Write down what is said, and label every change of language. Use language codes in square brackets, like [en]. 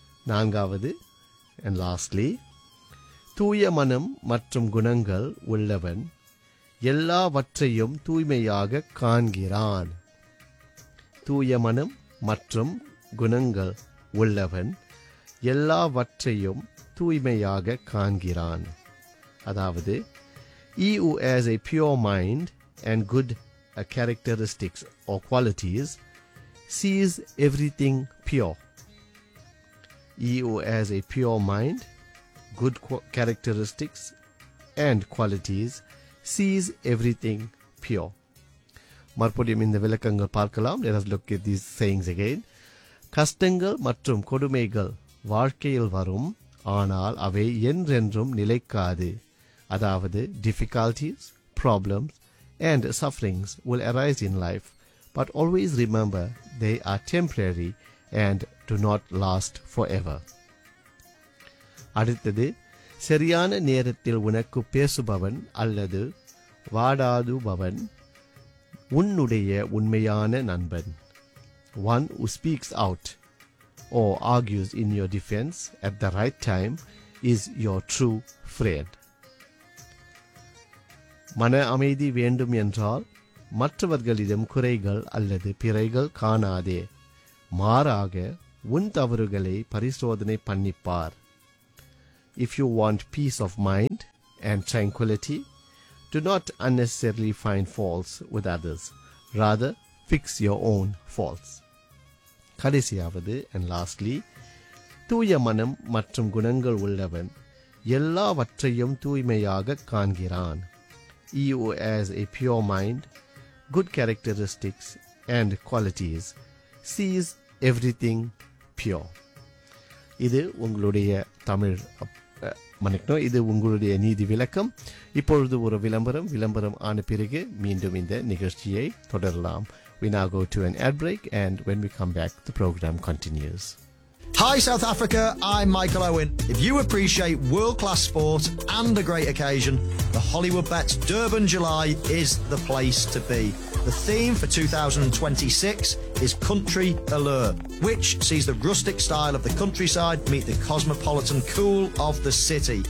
[ta] நான்காவது, [en] and lastly, [ta] தூய மனம் மற்றும் குணங்கள் உள்ளவன் எல்லாவற்றையும் தூய்மையாக காண்கிறான். தூய மனம் மற்றும் குணங்கள் உள்ளவன் எல்லாவற்றையும் தூய்மையாக காண்கிறான். அதாவது, [en] he who has a pure mind and good characteristics or qualities sees everything pure. He who has a pure mind, good characteristics and qualities sees everything pure. [ta] மறுபடியும் இந்த விளக்கங்கள் பார்க்கலாம். [en] Let us look at these sayings again. [ta] கஷ்டங்கள் மற்றும் கொடுமைகள் வாழ்க்கையில் வரும், ஆனால் அவை என்றென்றும் நிலைக்காது. அதாவது, [en] difficulties, problems and sufferings will arise in life, but always remember they are temporary and do not last forever. [ta] அடுத்தது, சரியான நேரத்தில் உனக்கு பேசுபவன் அல்லது வாடாடுபவன் உன்னுடைய உண்மையான நண்பன். [en] One who speaks out or argues in your defense at the right time is your true friend. [ta] மன அமைதி வேண்டும் என்றால் மற்றவர்களிடம் குறைகள் அல்லது பிழைகள் காணாதே. மாறாக உன் தவறுகளை பரிசோதனை பண்ணிப்பார். [en] If you want peace of mind and tranquility, do not unnecessarily find faults with others. Rather, fix your own faults. [ta] கடைசியாவது, [en] and lastly, [ta] தூய மனம் மற்றும் குணங்கள் உள்ளவன் எல்லாவற்றையும் தூய்மையாக காண்கிறான். [en] He who has a pure mind, good characteristics and qualities, sees everything pure. [ta] இது உங்களுடைய தமிழ் மணிக்கணும். இது உங்களுடைய நீதி விளக்கம். இப்பொழுது ஒரு விளம்பரம். விளம்பரம் ஆன பிறகு மீண்டும் இந்த நிகழ்ச்சியை தொடரலாம். [en] We now go to an ad break, and when we come back, the program continues. Hi South Africa, I'm Michael Owen. If you appreciate world-class sport and a great occasion, the Hollywood Bets Durban July is the place to be. The theme for 2026 is Country Allure, which sees the rustic style of the countryside meet the cosmopolitan cool of the city.